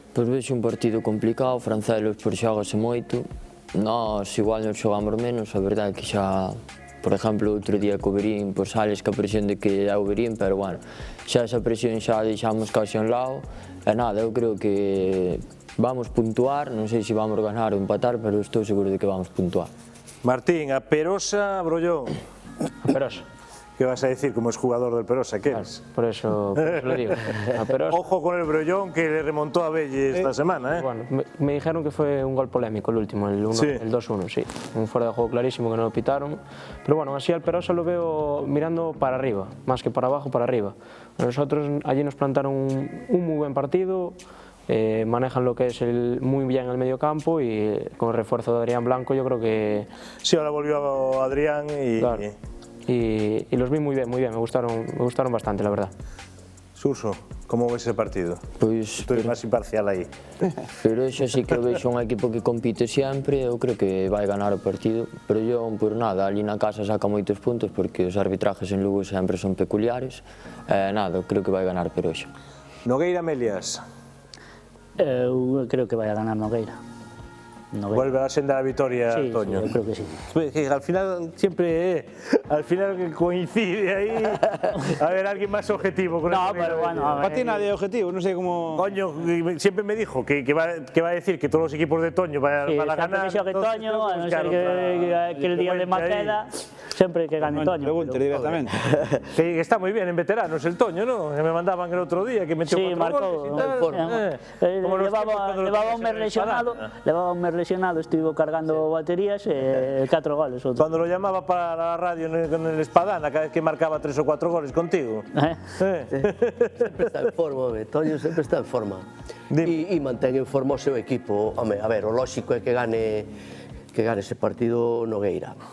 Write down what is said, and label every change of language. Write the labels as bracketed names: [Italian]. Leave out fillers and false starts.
[Galician] Pois vexo un partido complicado, Francelos por xogase moito, nós igual nos xogamos menos, a verdade é que xa, por exemplo, outro día co Verín, pois sales que a presión de que é o Verín, pero bueno, xa esa presión xa deixamos casi a un lado, e nada, eu creo que vamos puntuar, non sei se vamos ganar ou empatar, pero estou seguro de que vamos puntuar. Martín, a Perosa, Brollón. A Perosa. [Spanish] ¿Qué vas a decir como es jugador del Perosa? ¿Qué eres? Por eso lo digo. A Perosa. Ojo con el Brollón que le remontó a Belle esta semana, ¿eh? Bueno, me dijeron que fue un gol polémico el último, el 2-1, sí. Un fuera de juego clarísimo que no lo pitaron. Pero bueno, así al Perosa lo veo mirando para arriba, más que para abajo, para arriba. Nosotros allí nos plantaron un muy buen partido, manejan lo que es muy bien el medio campo, y con el refuerzo de Adrián Blanco yo creo que... Sí, ahora volvió Adrián y... Claro. Y los vi muy bien, me gustaron bastante, la verdad. Surso, ¿cómo ves ese partido? [Galician] Pois, tú eres máis imparcial aí. Pero eso sí que vexo un equipo que compite sempre, eu creo que vai ganar o partido, pero [Spanish] yo, [Galician] por nada, ali na casa saca moitos puntos porque os arbitrajes en Lugo sempre son peculiares, nada, creo que vai ganar Peroxa. Nogueira Melias. Eu creo que vai a ganar Nogueira. [Spanish] Vuelve a la senda de la victoria, sí, Toño. Sí, yo creo que sí. Al final siempre, al final coincide ahí, a ver, alguien más objetivo. Con no, pero bueno, para ti nadie objetivo, no sé cómo... Toño siempre me dijo que va a decir que todos los equipos de Toño van a ganar. Sí, que Toño, a no ser que el día de Maceda, siempre que gane Toño. Pregunte directamente. Que está muy bien en veteranos el Toño, ¿no? Que me mandaban el otro día, que metió 4 goles y tal. Llevaba un mes lesionado, estuvo cargando baterías, 4 goles. Cuando lo llamaba para la radio en el Espadana, cada vez que marcaba 3 o 4 goles contigo. [Galician] Sempre está en forma, Toño sempre está en forma. E mantén en forma o seu equipo. Home, a ver, o lóxico é que gane ese partido Nogueira.